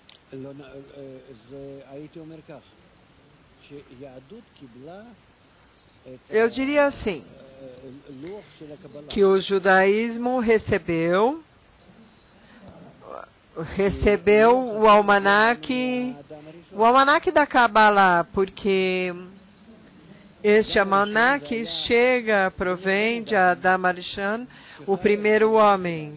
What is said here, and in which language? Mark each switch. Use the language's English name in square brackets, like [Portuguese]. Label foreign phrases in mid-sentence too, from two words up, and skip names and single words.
[Hebrew] הייתי אומר כך, שיהדות קיבלה [Portuguese] Eu diria assim, [Hebrew] לוח של הקבלה. [Portuguese] que o judaísmo recebeu o almanaque da Kabbalah, porque este almanaque provém de Adam Arishon, o primeiro homem.